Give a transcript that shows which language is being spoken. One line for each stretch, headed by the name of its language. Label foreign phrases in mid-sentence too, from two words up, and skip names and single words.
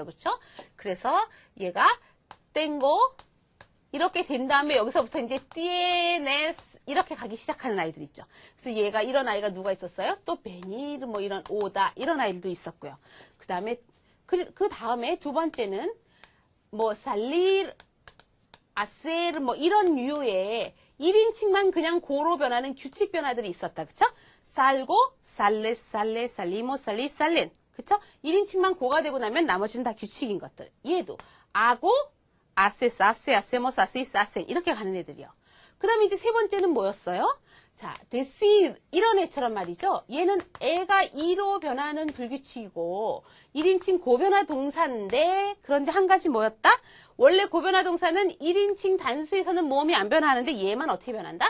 Korean: 그렇죠? 그래서 얘가 땡고 이렇게 된 다음에 여기서부터 이제 tienes 이렇게 가기 시작하는 아이들 있죠. 그래서 얘가 이런 아이가 누가 있었어요? 또 venir 뭐 이런 오다 이런 아이들도 있었고요. 그 다음에 두 번째는 뭐
Spanish: salir, hacer
Korean: 뭐 이런 류의 1인칭만 그냥 고로 변하는 규칙 변화들이 있었다. 그쵸?
Spanish: salgo, sales, sales, salimos, salis, salen.
Korean: 그쵸? 1인칭만 고가 되고 나면 나머지는 다 규칙인 것들. 얘도
Spanish: hago, haces, hace, hacemos, haces, hacen
Korean: 이렇게 가는 애들이요. 그 다음에 이제 세 번째는 뭐였어요? 자, decir 이런 애처럼 말이죠. 얘는 애가 이로 변하는 불규칙이고 1인칭 고변화 동사인데 그런데 한 가지 뭐였다? 원래 고변화 동사는 1인칭 단수에서는 모음이 안 변하는데 얘만 어떻게 변한다?